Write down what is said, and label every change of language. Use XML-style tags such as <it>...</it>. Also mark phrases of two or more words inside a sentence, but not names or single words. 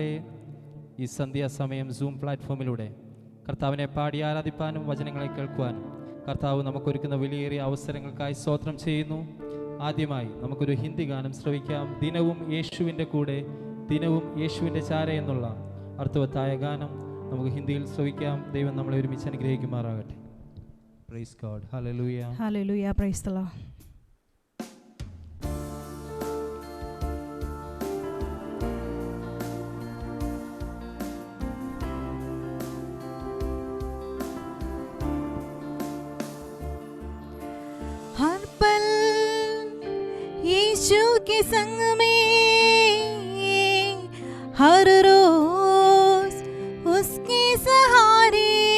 <ml>ഈ സന്ധ്യാസമയം സൂം പ്ലാറ്റ്ഫോമിലൂടെ കർത്താവിനെ പാടി ആരാധിപ്പാനും വചനങ്ങളെ കേൾക്കുവാനും കർത്താവ് നമുക്കൊരുക്കുന്ന വിലയേറിയ അവസരങ്ങൾക്കായി സ്തോത്രം ചെയ്യുന്നു. ആദ്യമായി നമുക്കൊരു ഹിന്ദി ഗാനം ശ്രവിക്കാം. ദിനവും യേശുവിൻ്റെ കൂടെ, ദിനവും യേശുവിൻ്റെ ചാര എന്നുള്ള അർത്ഥവത്തായ ഗാനം നമുക്ക് ഹിന്ദിയിൽ ശ്രവിക്കാം. ദൈവം നമ്മളെ ഒരുമിച്ച് അനുഗ്രഹിക്കുമാറാകട്ടെ.</ml> <en>Praise God. Hallelujah. Hallelujah. Praise the Lord.</en> <hi>हर पल यीशु के संग में, हर रोज उसके सहारे,</hi>